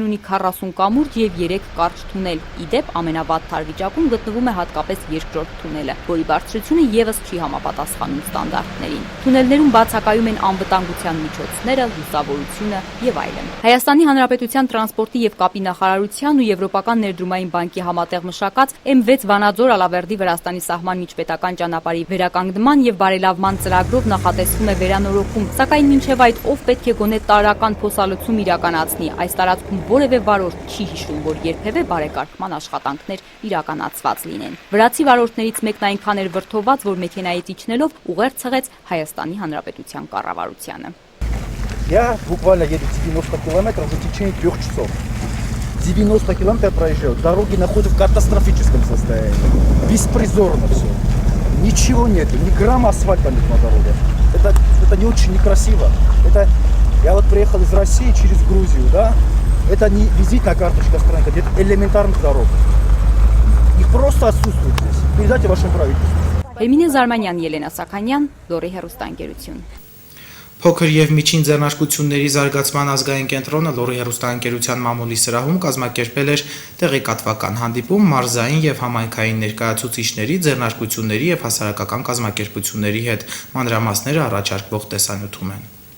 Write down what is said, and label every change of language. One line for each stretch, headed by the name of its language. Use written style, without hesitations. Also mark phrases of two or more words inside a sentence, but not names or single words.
Armenian: ունի 40 կամուրջ եւ 3 կարճ թունել։ Իդեպ ամենավատ թարվիճակում գտնվում է հատկապես երկրորդ թունելը, որի բարձրությունը եւս չի համապատասխանում ստանդարտներին։ Թունելներում բացակայում են անվտանգության միջոցները, լուսավորությունը եւ այլն։ Հայաստանի Հանրապետության տրանսպորտի եւ կապի նախարարության ու Եվրոպական ներդրումային բանկի համատեղ մշակած M6 Վանաձոր Ալավերդի Վրաստանի սահման միջպետական ճանապարհի վերականգնման եւ բարելավման ծրագրով նախատեսվում է վերանորոգում, սակայն մինչեւ այդ ով պետք է գոնե տարրական փոսալցում կառուցում իրականացնի։ Այս տարածքում որևէ վարորդ չի հիշում, որ երբևէ բարեկարգման աշխատանքներ իրականացված լինեն։ Վրացի վարորդներից մեկն այնքան էր վրդոված, որ մեքենայից իջնելով ուղերձ ցեղեց Հայաստանի Հանրապետության կառավարությանը։
Russian: Я буквально еду 90 километров в течение 3 часов. 90 километров проезжаю. Дороги находятся в катастрофическом состоянии. Беспризорно все. Ничего нету, ни грамма асфальта нет на дороге. Это не очень некрасиво. Я вот приехал из России через Грузию, да? Это не визитная карточка страны, это элементарных дорог. Их просто отсутствует здесь. Передайте вашему правительству.
Armenian: Էմինե Զարմանյան, Ելենա Սաքանյան, Լորի հեռուստաընկերություն։ Փոքր եւ միջին ձեռնարկությունների զարգացման ազգային կենտրոնը Լորի հեռուստաընկերության մամուլի սրահում կազմակերպել էր տեղեկատվական հանդիպում մարզային եւ համայնքային ներկայացուցիչների, ձեռնարկությունների եւ հասարակական կազմակերպությունների հետ։ Մանրամասները առաջարկվող տեսանյութում են։